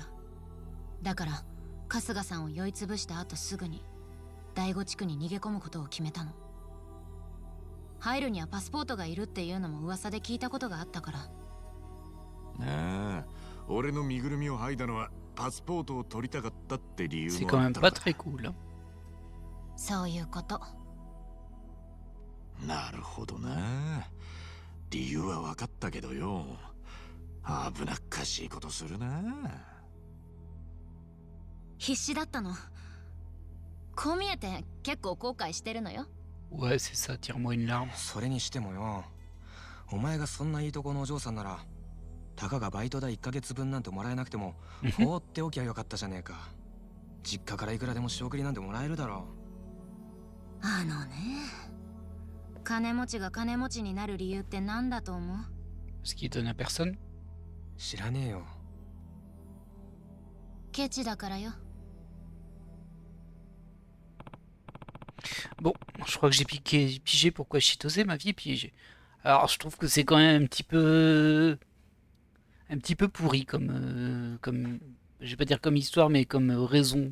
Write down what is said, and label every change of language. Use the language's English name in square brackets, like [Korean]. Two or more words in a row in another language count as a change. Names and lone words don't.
[Japanese] だから春日さんを酔いつぶした後すぐに第五地区に逃げ込むことを決めたの。入るにはパスポートがいるっていうのも噂で聞いたことがあったから。ああ、俺の身ぐるみを剥いだのはパスポートを取りたかったって理由 [French] C'est [Japanese] も [French] quand [Japanese] あっ [French] même [Japanese] た [French] pas [Japanese] のか。 [French] très cool. Hein. [Japanese] そういうこと。なるほどな。理由は分かったけどよ、危なっかしいことするな。必死だったの。こう見えて結構後悔してるのよ。 [French] Ouais, c'est ça, tire-moi une larme. [Japanese] それにしてもよ、お前がそんないいとこのお嬢さんなら、たかがバイト代1ヶ月分なんてもらえなくても放っておきゃよかったじゃねえか。実家からいくらでも仕送りなんてもらえるだろう。あのね、金持ちが金持ちになる理由って何だと思う？ [French] Ce qui donne à personne. [Japanese] 知らねえよ。ケチだからよ。 [French] Bon, je crois que j'ai pigé pourquoi Chitose, ma vie est piégée. Alors, je trouve que c'est quand même un petit peu pourri comme, je vais pas dire comme histoire, mais comme raison.